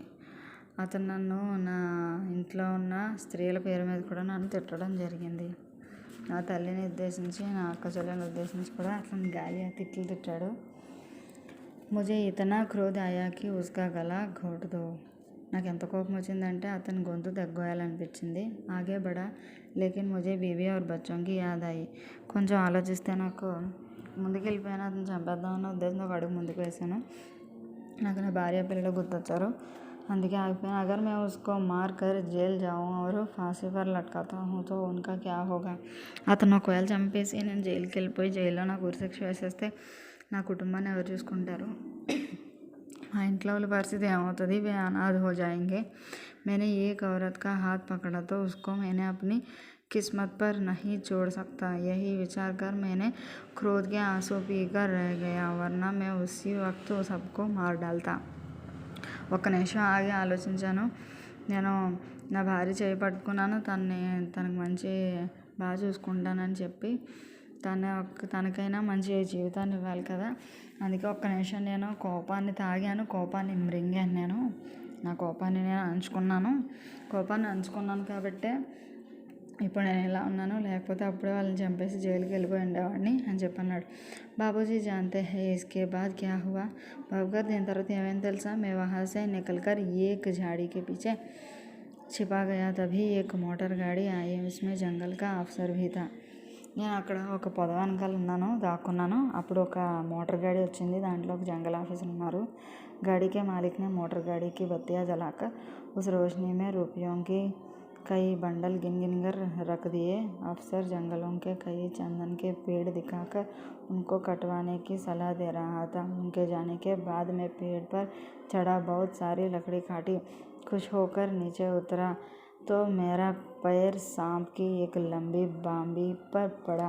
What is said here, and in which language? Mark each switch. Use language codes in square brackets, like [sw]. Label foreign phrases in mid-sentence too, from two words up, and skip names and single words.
[te] అతను నన్ను నా ఇంట్లో ఉన్న స్త్రీల పేరు మీద కూడా నన్ను తిట్టడం జరిగింది. నా తల్లిని ఉద్దేశించి నా అక్క చెల్లెని ఉద్దేశించి కూడా అతను గాలియా తిట్లు తిట్టాడు. [hi] मुझे इतना क्रोध आयाकि उसका गला घोट दो. [te] నాకు ఎంత కోపం వచ్చిందంటే అతని గొంతు దగ్గోయాలనిపించింది. [hi] आगे बढ़ा लेकिन मुझे बीवी और బచ్చోं की याद आई. [te] కొంచెం ఆలోచిస్తే నాకు ముందుకెళ్ళిపోయాను. అతను చంపేద్దామన్న ఉద్దేశంతో ఒక అడుగు ముందుకు వేశాను. నాకు నా భార్య పిల్లలు గుర్తొచ్చారు, అందుకే ఆగిపోయాను. [hi] అగర్ मैं उसको मार कर जेल जाऊँ और फांसी पर लटकाता हूँ तो उनका क्या होगा. [te] అతను ఒకవేళ చంపేసి నేను జైలుకి వెళ్ళిపోయి జైల్లో నాకు ఉరిశిక్ష వేసేస్తే నా కుటుంబాన్ని ఎవరు చూసుకుంటారు, మా ఇంట్లో వాళ్ళ పరిస్థితి ఏమవుతుంది, [hi] वे अनाथ हो जाएंगे. मैंने एक औरत का हाथ पकड़ा तो उसको मैंने अपनी किस्मत पर नहीं छोड़ सकता. यही विचार कर मैंने क्रोध के आंसू पीकर रह गया, वरना मैं उसी वक्त सबको मार डालता. [te] ఒక్క నిమిషం ఆగి ఆలోచించాను. నేను నా భార్య చేయి పట్టుకున్నాను, తనకు మంచి బాగా చూసుకుంటానని చెప్పి తనకైనా మంచి జీవితాన్ని ఇవ్వాలి కదా. అందుకే ఒక్క నిమిషం నేను కోపాన్ని తాగాను, కోపాన్ని మృంగాను. నేను నా కోపాన్ని నేను అంచుకున్నాను కాబట్టే ఇప్పుడు నేను ఇలా ఉన్నాను, లేకపోతే అప్పుడే వాళ్ళని చంపేసి జైలుకి వెళ్ళిపోయి ఉండేవాడిని అని చెప్పన్నాడు. [hi] बाबूजी जानते हैं इसके बाद क्या हुआ. [te] బాబు గారు దీని తర్వాత ఏమైంది తెలుసా. [hi] मैं वहाँ से निकल कर एक झाड़ी के पीछे छिपा गया, तभी एक मोटर गाड़ी आई, उसमें जंगल का अफसर भी था. [te] నేను అక్కడ ఒక పొద వెనకాల దాక్కున్నాను. అప్పుడు ఒక మోటార్ గాడి వచ్చింది, దాంట్లో ఒక జంగల్ ఆఫీసర్ ఉన్నారు. [hi] गाड़ी के मालिक ने मोटर गाड़ी की बत्तियां जलाकर उस रोशनी में रुपयों की कई बंडल गिन कर रख दिए. अफसर जंगलों के कई चंदन के पेड़ दिखाकर उनको कटवाने की सलाह दे रहा था. उनके जाने के बाद मैं पेड़ पर चढ़ा, बहुत सारी लकड़ी काटी, खुश होकर नीचे उतरा तो मेरा पैर सांप की एक लंबी बांबी पर पड़ा.